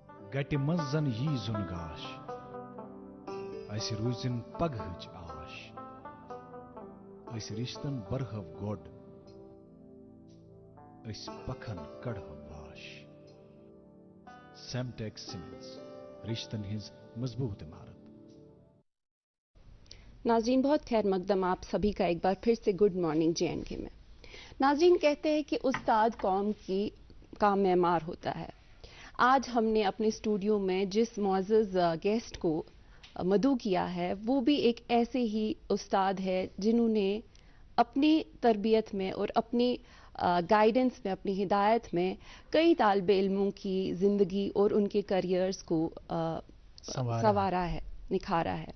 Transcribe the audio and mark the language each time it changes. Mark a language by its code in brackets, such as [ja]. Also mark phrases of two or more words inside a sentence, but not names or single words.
[ks] گٹہِ منٛز زن یی زُن گاش اَسہِ روٗزِن پگہٕچ آش أسۍ رِشتن برہو گۄڈ أسۍ پکھن کڑہو واش سیمٹیک سیمنٹس رشتن ہٕنٛز مضبوط عمارت. [ur] ناظرین بہت خیر مقدم آپ سبھی کا ایک بار پھر سے گڈ مارننگ JNK میں. ناظرین کہتے ہیں کہ استاد قوم کا معمار ہوتا ہے. آج ہم نے اپنے اسٹوڈیو میں جس معزز گیسٹ کو مدعو کیا ہے وہ بھی ایک ایسے ہی استاد ہے جنہوں نے اپنی تربیت میں اور اپنی گائیڈنس میں، اپنی ہدایت میں کئی طالب علموں کی زندگی اور ان کے کریئرز کو سنوارا ہے، نکھارا ہے.